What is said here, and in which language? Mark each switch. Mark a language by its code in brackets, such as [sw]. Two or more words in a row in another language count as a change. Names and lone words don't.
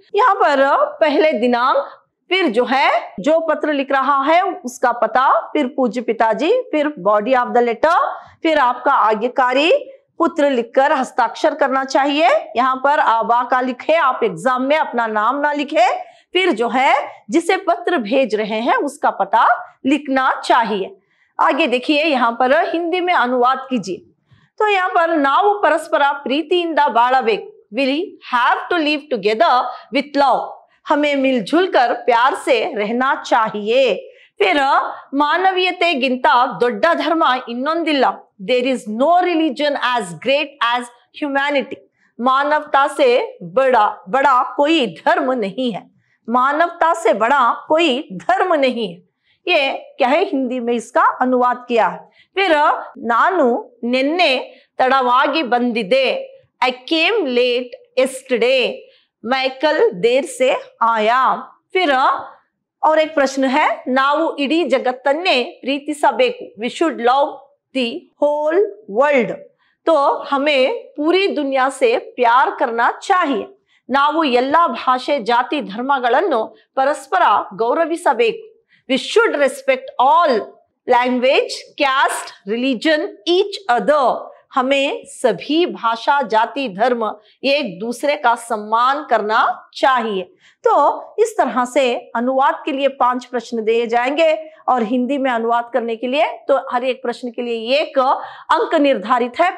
[hi] यहाँ पर पहले दिनांक, फिर जो है जो पत्र लिख रहा है उसका पता, फिर पूज्य पिताजी, फिर बॉडी ऑफ द लेटर, फिर आपका आज्ञाकारी पुत्र लिखकर हस्ताक्षर करना चाहिए। यहाँ पर आबा का लिखे, आप एग्जाम में अपना नाम ना लिखे। फिर जो है जिसे पत्र भेज रहे हैं उसका पता लिखना चाहिए। आगे देखिए, यहाँ पर हिंदी में अनुवाद कीजिए। तो यहाँ पर [kn] ನಾವು ಪರಸ್ಪರ ಪ್ರೀತಿಯಿಂದ ಬಾಳಬೇಕು, [en] will have to live together with love, [hi] हमें मिलजुल कर प्यार से रहना चाहिए। [kn] फिर ಮಾನವೀಯತೆಗಿಂತ ದೊಡ್ಡ ಧರ್ಮ ಇನ್ನೊಂದಿಲ್ಲ, [en] there is no religion as great as humanity, [hi] मानवता से बड़ा कोई धर्म नहीं है, मानवता से बड़ा कोई धर्म नहीं है। ये क्या है, हिंदी में इसका अनुवाद किया है। [kn] फिर ನಾನು ನಿನ್ನೆ ತಡವಾಗಿ ಬಂದಿದ್ದೆ, [en] I came late yesterday, [hi] मैं कल देर से आया। फिर और एक प्रश्न है, [kn] ನಾವು ಇಡೀ ಜಗತ್ತನ್ನೇ ಪ್ರೀತಿಸಬೇಕು, [en] we should love the whole world, [hi] तो हमें पूरी दुनिया से प्यार करना चाहिए। [kn] ನಾವು ಎಲ್ಲಾ ಭಾಷೆ ಜಾತಿ ಧರ್ಮಗಳನ್ನು ಪರಸ್ಪರ ಗೌರವಿಸಬೇಕು, [en] we should respect all language, caste, religion, each other, [hi] हमें सभी भाषा, जाति, धर्म एक दूसरे का सम्मान करना चाहिए। तो इस तरह से अनुवाद के लिए 5 प्रश्न दिए जाएंगे और हिंदी में अनुवाद करने के लिए तो हर एक प्रश्न के लिए 1 अंक निर्धारित है।